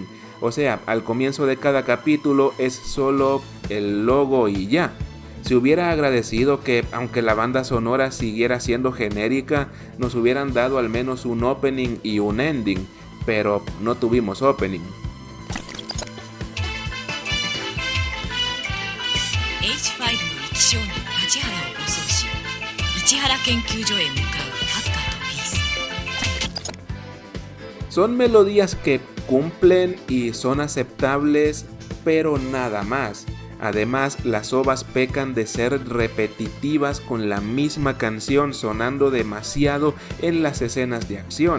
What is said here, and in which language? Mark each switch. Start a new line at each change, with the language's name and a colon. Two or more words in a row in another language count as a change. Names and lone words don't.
Spanish: O sea, al comienzo de cada capítulo es solo el logo y ya. Se hubiera agradecido que, aunque la banda sonora siguiera siendo genérica, nos hubieran dado al menos un opening y un ending, pero no tuvimos opening.
Japanese: H5 の生き証人立原を護送し、市原研究所へ向かうハッカーとピース。
Spanish: Son melodías que cumplen y son aceptables, pero nada más. Además, las ovas pecan de ser repetitivas con la misma canción sonando demasiado en las escenas de acción.